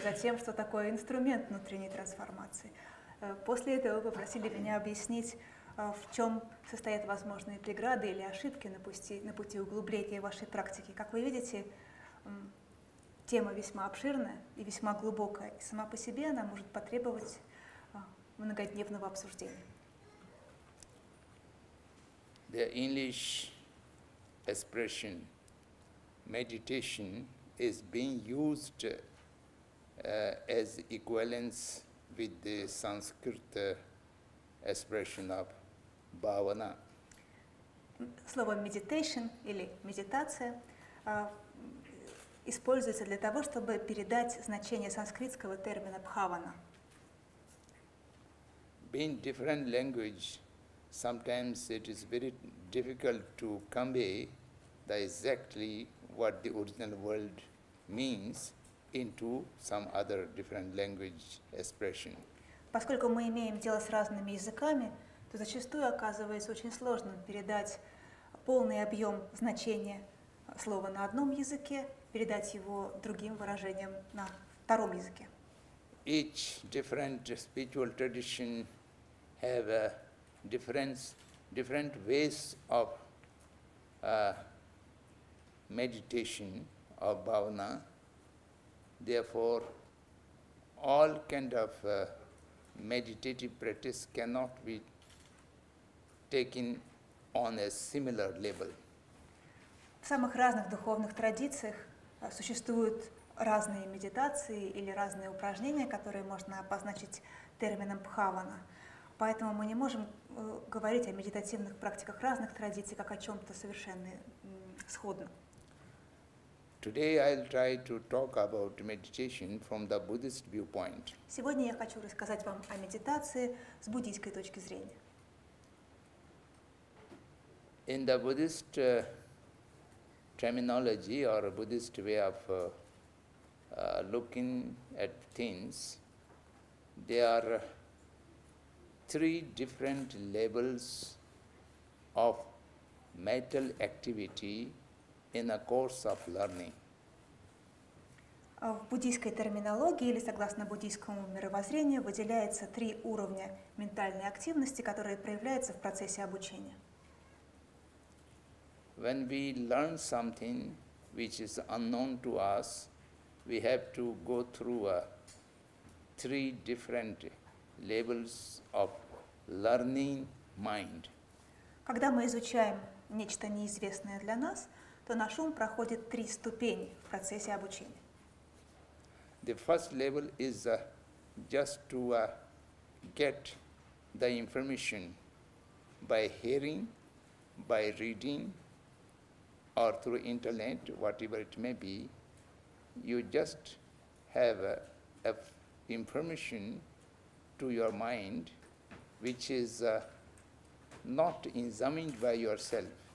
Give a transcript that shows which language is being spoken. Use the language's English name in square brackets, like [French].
[Russian] Затем, что такое инструмент внутренней трансформации. После этого вы попросили меня объяснить, в чем состоят возможные преграды или ошибки на пути углубления вашей практики. Как вы видите, тема весьма обширная и весьма глубокая, и сама по себе она может потребовать многодневного обсуждения. [English] The English expression meditation is being used as equivalence with the Sanskrit expression of bhavana. [Russian] Слово meditation или медитация используется для того, чтобы передать значение санскритского термина бхавана. [English] Being different language, sometimes it is very difficult to convey exactly what the original word means into some other different language expression. [Russian] Поскольку мы имеем дело с разными языками, то зачастую оказывается очень сложным передать полный объем значения слова на одном языке, передать его другим выражением на втором языке. [English] Each different spiritual tradition have different ways of meditation, of bhavana. Therefore, all kind of meditative practice cannot be taken on a similar level. [Russian] В самых разных духовных традициях существуют разные медитации или разные упражнения, которые можно обозначить термином бхавана. Поэтому мы не можем говорить о медитативных практиках разных традиций как о чем-то совершенно сходном. [English] Today I'll try to talk about meditation from the Buddhist viewpoint. [Russian] Сегодня я хочу рассказать вам о медитации с буддийской точки зрения. [English] In the Buddhist terminology or a Buddhist way of looking at things, there are three different levels of mental activity in a course of learning. [Russian] В буддийской терминологии или согласно буддийскому мировоззрению выделяется три уровня ментальной активности, которые проявляются в процессе обучения. [English] When we learn something which is unknown to us, we have to go through three different levels of learning mind. [Russian] Когда мы изучаем нечто неизвестное для нас, то наш ум проходит три ступени в процессе обучения. [English] The first level is just to get the information by hearing, by reading, or through internet, whatever it may be. You just have information to your mind which is not examined by yourself.